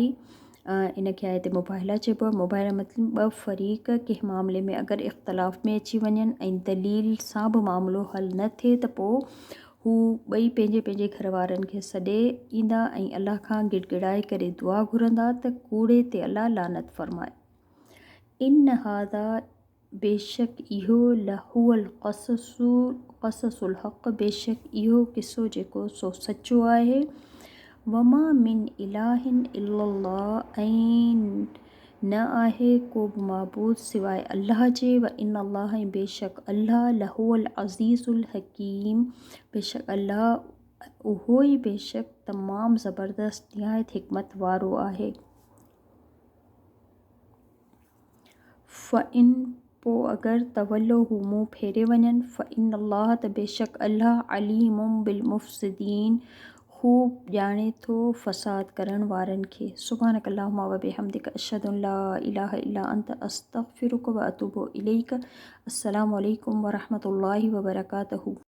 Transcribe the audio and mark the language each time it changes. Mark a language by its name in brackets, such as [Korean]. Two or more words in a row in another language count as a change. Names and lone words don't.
[Sindhi] इन खे आयत मुबाहिला चइबो आहे। मुबाहिला मतिलबु ॿ फ़रीक़ कंहिं मामले में अगरि इख़्तिलाफ़ में अची वञनि ऐं दलील सां बि मामिलो हल न थिए त पोइ हू ॿई पंहिंजे पंहिंजे घर वारनि खे सॾे ईंदा ऐं अलाह खां गिड़गिड़ाए करे दुआ घुरंदा त कूड़े ते अलाह लानत फ़रमाए। [Arabic] إن هذا [Sindhi] बेशक इहो [Arabic] لهو القصص الحق, [Sindhi] बेशक इहो किसो जेको सो सचो आहे। [Arabic] وما من إله إلا الله, [Sindhi] ऐं न आहे को बि माबूद सवाइ अल्लाह जे। [Arabic] وإن الله, [Sindhi] ऐं बेशक अल्लाह [Arabic] لهو العزيز الحكيم, [Sindhi] बेशक अल्लाह उहो ई बेशक तमामु ज़बरदस्त निहायत हिकमत वारो आहे। फ़इन, पोइ अगरि तवल्लो हू मुंहुं फेरे वञनि, [Arabic] فإن الله, [Sindhi] त बेशक अल्लाह [Arabic] عليم بالمفسدين, [Sindhi] ख़ूब ॼाणे थो फ़साद करण वारनि खे। [Arabic] سبحانك اللهم وبحمدك، أشهد أن لا إله إلا أنت، أستغفرك وأتوب إليك. السلام عليكم ورحمة الله وبركاته.